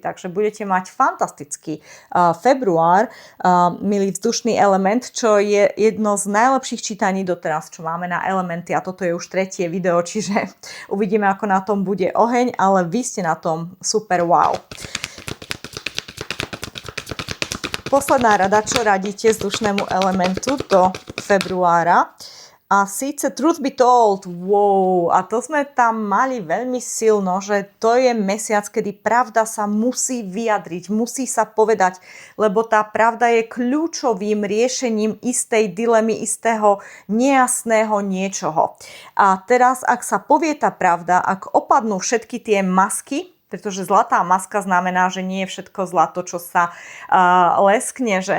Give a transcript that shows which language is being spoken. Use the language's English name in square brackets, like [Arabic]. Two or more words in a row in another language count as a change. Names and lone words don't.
[Slovak] Takže budete mať fantastický február, milý vzdušný element, čo je jedno z najlepších čítaní doteraz, čo máme na elementy. A toto je už tretie video, čiže uvidíme, ako na tom bude oheň, ale vy ste na tom super wow. Posledná rada, čo radíte vzdušnému elementu do februára. A síce [English] truth be told, [Slovak] wow, a to sme tam mali veľmi silno, že to je mesiac, kedy pravda sa musí vyjadriť, musí sa povedať, lebo tá pravda je kľúčovým riešením istej dilemy, istého nejasného niečoho. A teraz, ak sa povie tá pravda, ak opadnú všetky tie masky, pretože zlatá maska znamená, že nie je všetko zlato, čo sa leskne, že?